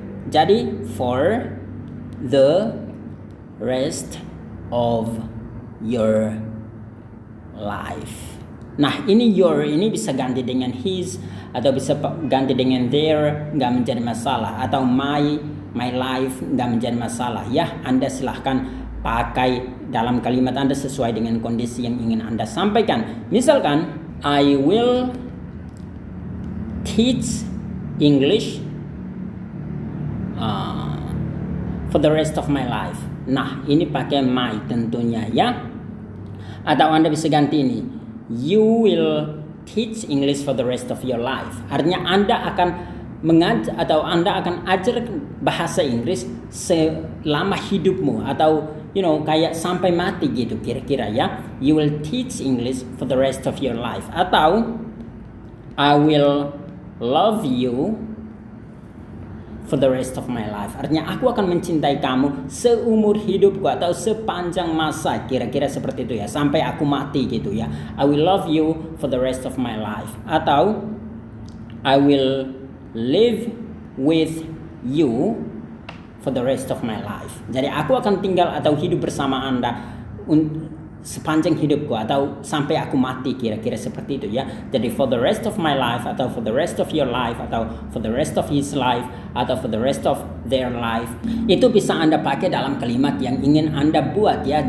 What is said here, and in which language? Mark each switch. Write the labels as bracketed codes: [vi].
[en] Jadi for the rest of your life. [id] Nah, ini your ini bisa ganti dengan his atau bisa ganti dengan their, nggak menjadi masalah. Atau my life, nggak menjadi masalah ya. Anda silahkan pakai dalam kalimat Anda sesuai dengan kondisi yang ingin Anda sampaikan. [en] Misalkan, I will teach English for the rest of my life. [id] Nah, ini pakai my tentunya ya. Atau Anda bisa ganti ini, [en] you will teach English for the rest of your life. [id] Artinya Anda akan mengajar atau Anda akan ajar bahasa Inggris selama hidupmu, atau kayak sampai mati gitu kira-kira ya. [en] You will teach English for the rest of your life. Atau I will love you for the rest of my life. [id] Artinya aku akan mencintai kamu seumur hidupku atau sepanjang masa, kira-kira seperti itu ya, sampai aku mati gitu ya. [en] I will love you for the rest of my life. Atau I will live with you for the rest of my life. [id] Jadi aku akan tinggal atau hidup bersama Anda sepanjang hidupku atau sampai aku mati, kira-kira seperti itu ya. [en] Jadi for the rest of my life atau for the rest of your life atau for the rest of his life atau for the rest of their life, [id] itu bisa Anda pakai dalam kalimat yang ingin Anda buat ya.